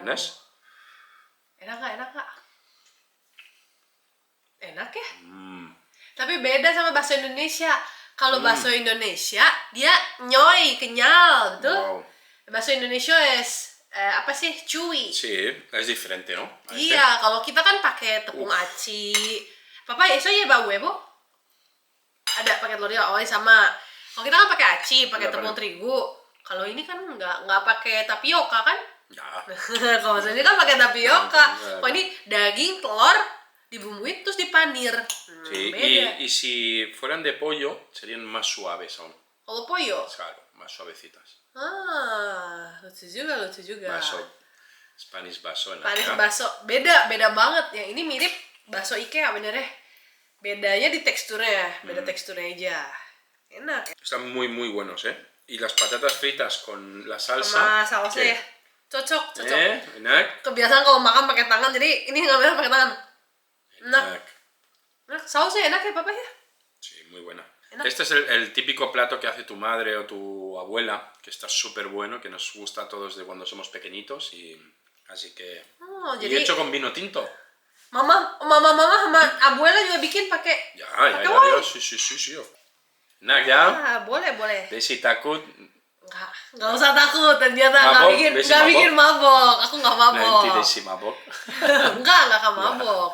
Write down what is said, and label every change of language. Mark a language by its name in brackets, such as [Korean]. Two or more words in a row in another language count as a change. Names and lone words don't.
[Indonesian] Panas? Enak nggak? Enak ya? Tapi beda sama bakso Indonesia. Kalau bakso Indonesia, dia nyoy, kenyal, betul? Wow. Bakso Indonesia apa sih? Chewy. [Spanish] Sí, es diferente, ¿no? [Indonesian] Iya, kalau kita kan pakai tepung aci. [Spanish] Papa, eso lleva huevo? [Indonesian] Ada pakai telur ya? Oh, sama. Kalau kita kan pakai aci, pakai tepung terigu. Kalau ini kan nggak pakai tapioka kan? Ya. Kalau ini kan pakai tapioka. Kalau ini daging, telur, dibumbuin terus dipanir. [Spanish] Sí, [Indonesian] Beda. [Spanish] y si fueran de pollo, serían más suaves aún. [Indonesian] Kalau pollo? [Spanish] Claro, más suavecitas. [Indonesian] Lucu juga. Baso, Spanish baso. Spanish baso, beda banget. Yang ini mirip bakso IKEA bener ya. Bedanya di teksturnya, beda teksturnya aja. Enak. [Spanish] Están muy buenos, ¿eh? Y las patatas fritas con la salsa. [Indonesian] Sama sausnya ya. Cocok. Enak. Kebiasaan kalau makan pakai tangan, jadi ini ngambil pakai tangan. Enak. Sausnya enak ya, Papa ya? [Spanish] Sí, muy buena. [Indonesian] Enak. [Spanish] Este es el típico plato que hace tu madre o tu abuela, que está súper bueno, que nos gusta a todos de cuando somos pequeñitos, y así que... [Indonesian] Oh, [Spanish] y [Indonesian] jadi [Spanish] hecho con vino tinto. [Indonesian] mama sama abuela juga bikin pakai Ya, wine. [Spanish] sí. Enak ya? [Indonesian] Ah, boleh. Desi takut. Nggak usah takut, ternyata Mabok? nggak Desi bikin mabok. Aku nggak mabok. Nanti Desi mabok. Nggak akan mabok.